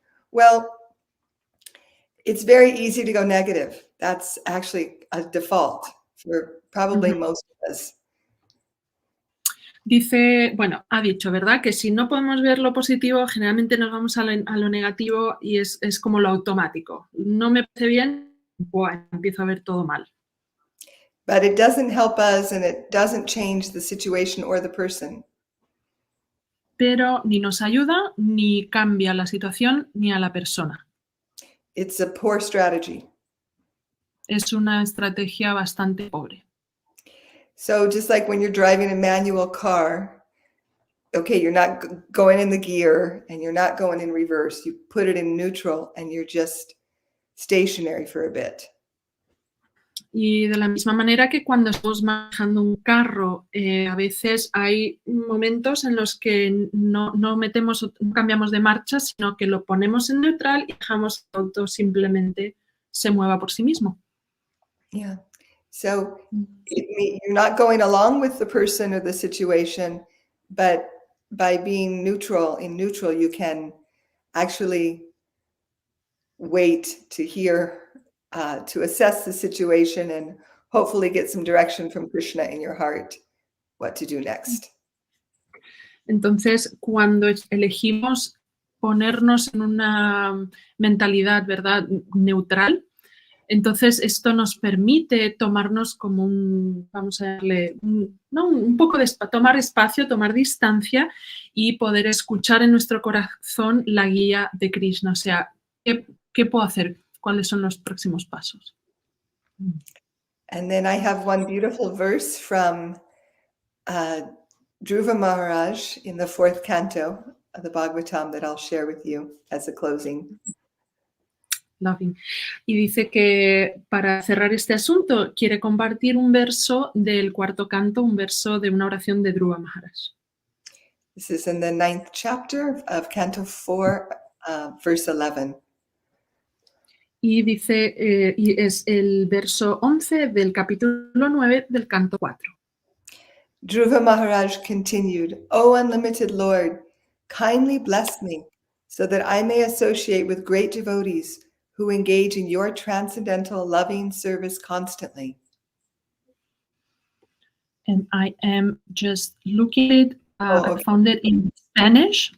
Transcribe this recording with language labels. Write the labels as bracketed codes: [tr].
[en] Well, it's very easy to go negative. That's actually a default for probably most of us. [es] Dice, bueno, ha dicho, ¿verdad? Que si no podemos ver lo positivo, generalmente nos vamos a lo negativo y es como lo automático. No me parece bien, buah, empiezo a ver todo mal. [en] But it doesn't help us and it doesn't change the situation or the person. [es] Pero ni nos ayuda, ni cambia la situación, ni a la persona. [en] It's a poor strategy. [es] Es una estrategia bastante pobre. [en] So just like when you're driving a manual car, okay, you're not going in the gear and you're not going in reverse. You put it in neutral and you're just stationary for a bit. [es] Y de la misma manera que cuando estamos manejando un carro, a veces hay momentos en los que no cambiamos de marcha, sino que lo ponemos en neutral y dejamos que el auto simplemente se mueva por sí mismo. [en] Yeah. So you're not going along with the person or the situation, but by being neutral, you can actually wait to hear, to assess the situation and hopefully get some direction from Krishna in your heart, what to do next. [es] Entonces, cuando elegimos ponernos en una mentalidad, ¿verdad?, neutral, entonces esto nos permite tomarnos como vamos a darle, un poco de tomar espacio, tomar distancia y poder escuchar en nuestro corazón la guía de Krishna. O sea, ¿qué puedo hacer? ¿Cuáles son los próximos pasos? [en] And then I have one beautiful verse from Dhruva Maharaj in the 4th canto of the Bhagavatam that I'll share with you as a closing. [es] Loving. Y dice que para cerrar este asunto quiere compartir un verso del 4º canto, un verso de una oración de Dhruva Maharaj. [en] This is in the 9th chapter of Canto 4, verse 11. [es] Y dice, y es el verso 11 del capítulo 9 del canto 4. [en] Dhruva Maharaj continued, O unlimited Lord, kindly bless me so that I may associate with great devotees who engage in your transcendental loving service constantly. And I am just looking at it. I found it in Spanish.